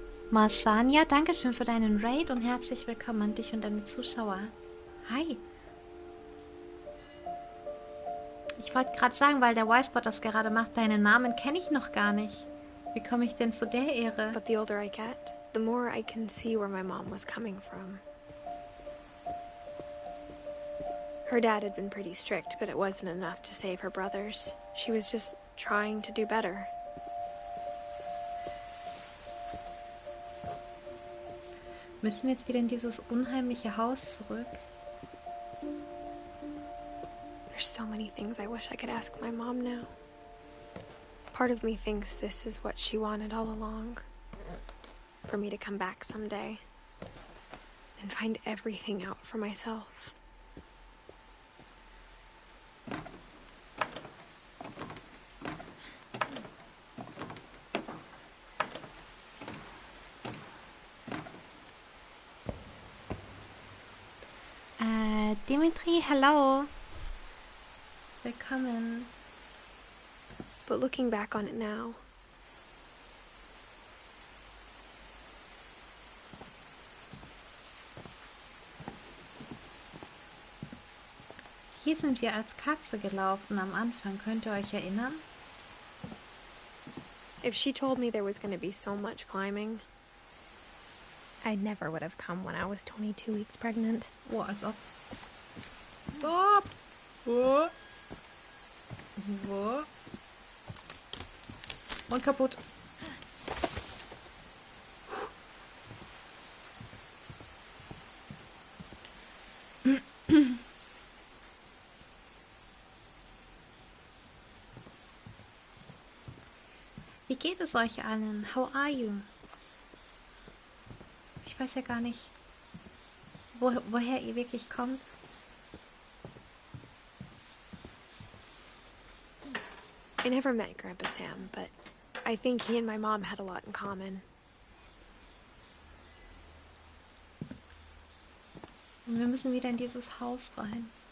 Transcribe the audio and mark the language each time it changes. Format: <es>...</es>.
<de>Marsania, dankeschön für deinen Raid und herzlich willkommen an dich und deine Zuschauer. Hi. Ich wollte gerade sagen, weil der Wisebot das gerade macht, deinen Namen kenne ich noch gar nicht. Wie komme ich denn zu der Ehre?</de> <en>But the older I get, the more I can see where my mom was coming from. Her dad had been pretty strict, but it wasn't enough to save her brothers. She was just trying to do better.</en> <de>Müssen wir jetzt wieder in dieses unheimliche Haus zurück?</de> <en>There's so many things I wish I could ask my mom now. Part of me thinks this is what she wanted all along. For me to come back someday and find everything out for myself.</en> <de>Dimitri,</de> <en>hello.</en> <de>Willkommen.</de> <en>But looking back on it now,</en> <de>hier sind wir als Katze gelaufen am Anfang. Könnt ihr euch erinnern?</de> <en>if she told me there was going to be so much climbing, I never would have come when I was 22 weeks pregnant.</en> <de>Oh, als ob. Stop! Wo? Wo? Und kaputt. Wie geht es euch allen?</de> <en>How are you?</en> <de>Ich weiß ja gar nicht, woher ihr wirklich kommt.</de> <en>I never met Grandpa Sam, but I think he and my mom had a lot in common.</en> <de>Und wir müssen wieder in dieses Haus rein.</de>